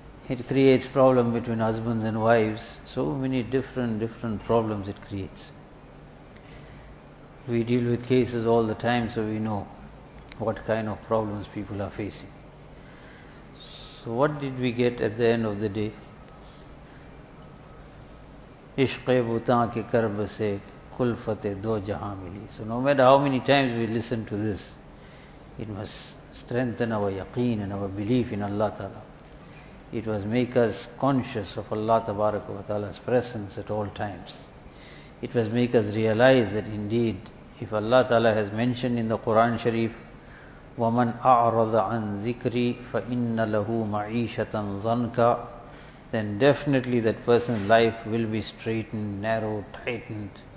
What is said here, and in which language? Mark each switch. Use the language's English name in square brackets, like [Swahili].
[English] It creates problems between husbands and wives. So many different problems it creates. We deal with cases all the time, so we know what kind of problems people are facing. So what did we get at the end of the day? [Urdu] عشقِ بُتاں کے کرب سے کلفتِ دو جہاں ملی. [English] So no matter how many times we listen to this, it must strengthen our yaqeen and our belief in Allah Ta'ala. It must make us conscious of Allah Tabaraka wa Ta'ala's presence at all times. It must make us realize that indeed, if Allah Ta'ala has mentioned in the Qur'an Sharif, [Arabic] وَمَنْ أَعْرَضَ عَنْ ذِكْرِي فَإِنَّ لَهُ مَعِيشَةً ظَنْكَ, [English] then definitely that person's life will be straightened, narrowed, tightened.